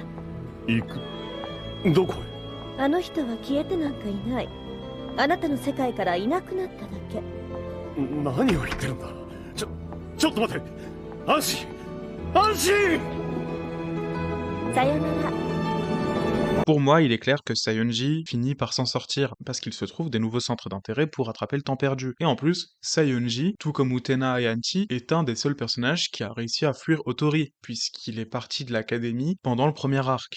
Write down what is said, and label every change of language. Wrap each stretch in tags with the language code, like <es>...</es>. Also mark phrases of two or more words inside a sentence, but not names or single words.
<ja>行く？どこへ？あの人は消えてなんかいない。あなたの世界からいなくなっただけ。何を言ってるんだ。ちょっと待って。アンシさよなら。</ja> <fr>Pour moi, il est clair que Sayonji finit par s'en sortir, parce qu'il se trouve des nouveaux centres d'intérêt pour rattraper le temps perdu. Et en plus, Sayonji, tout comme Utena et Anti, est un des seuls personnages qui a réussi à fuir Otori, puisqu'il est parti de l'académie pendant le premier arc.</fr>